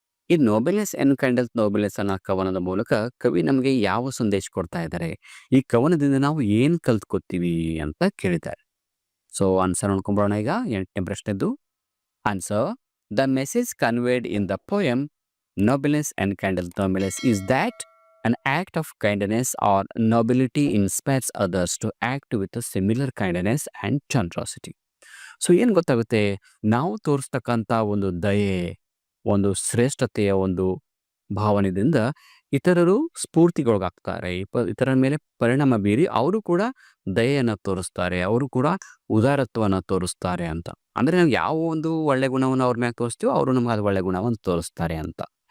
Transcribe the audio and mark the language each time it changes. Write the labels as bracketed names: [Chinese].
[Kannada] ಈ ನೋಬೆಲ್ನೆಸ್ ಆ್ಯಂಡ್ ಕೈಂಡಲ್ತ್ ನೋಬೆಲ್ನೆಸ್ ಅನ್ನೋ ಕವನದ ಮೂಲಕ ಕವಿ ನಮಗೆ ಯಾವ ಸಂದೇಶ ಕೊಡ್ತಾ ಇದ್ದಾರೆ, ಈ ಕವನದಿಂದ ನಾವು ಏನು ಕಲ್ತ್ಕೊತೀವಿ ಅಂತ ಕೇಳಿದ್ದಾರೆ. ಸೊ ಆನ್ಸರ್ ನೋಡ್ಕೊಂಬರೋಣ. ಈಗ 8ನೇ ಪ್ರಶ್ನೆದ್ದು answer, [English] The message conveyed in the poem nobleness and kindness nobleness is that An act of kindness or nobility inspires others to act with a similar kindness and generosity. [Kannada] So ಏನು ಗೊತ್ತಾಗುತ್ತೆ, ನಾವು ತೋರಿಸ್ತಕ್ಕಂಥ ಒಂದು ದಯೆ, ಒಂದು ಶ್ರೇಷ್ಠತೆಯ ಒಂದು ಭಾವನೆಯಿಂದ ಇತರರು ಸ್ಫೂರ್ತಿಗೊಳಗಾಗ್ತಾರೆ. ಇತರರ ಮೇಲೆ ಪರಿಣಾಮ ಬೀರಿ ಅವರು ಕೂಡ ದಯೆಯನ್ನು ತೋರಿಸ್ತಾರೆ. ಅವರು ಕೂಡ ಉದಾರತ್ವವನ್ನು ತೋರಿಸ್ತಾರೆ ಅಂತ. ಅಂದರೆ ನಾವು ಯಾವ ಒಂದು ಒಳ್ಳೆ ಗುಣವನ್ನು ಅವ್ರ ಮ್ಯಾಗ ತೋರಿಸ್ತೀವೋ ಅವರು ನಮ್ಗೆ ಅದು ಒಳ್ಳೆ ಗುಣವನ್ನು ತೋರಿಸ್ತಾರೆ ಅಂತ.